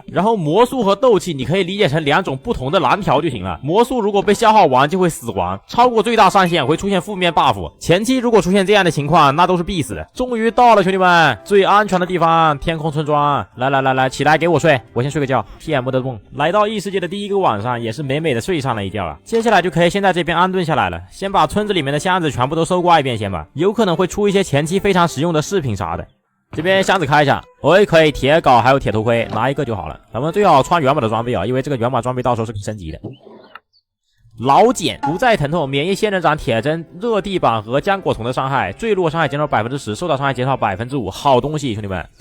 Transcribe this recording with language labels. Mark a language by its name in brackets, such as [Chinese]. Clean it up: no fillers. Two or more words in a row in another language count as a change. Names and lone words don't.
[Chinese] 然後魔術和鬥氣你可以理解成兩種不同的藍條就行了。魔術如果被消耗完就會死亡，超過最大上限會出現負面 buff。前期如果出現這樣的情況，那都是必死的。終於到了兄弟們，最安全的地方，天空村莊。來，起來給我睡，我先睡個覺。PM 的夢。來到異世界的第一個晚上，也是美美的睡上了一覺啊。接下來就可以先在這邊安頓下來了。先把村子裡面的箱子全部都搜刮一遍先吧，有可能會出一些前期非常實用的飾品啥的。這邊箱子開一下，可以鐵鎬還有鐵頭盔，拿一個就好了。咱們最好穿原版的裝備啊，因為這個原版裝備到時候是可以升級的。老繭不再疼痛，免疫仙人掌、鐵針、熱地板和漿果蟲的傷害，墜落傷害減少 10%， 受到傷害減少 5%， 好東西兄弟們。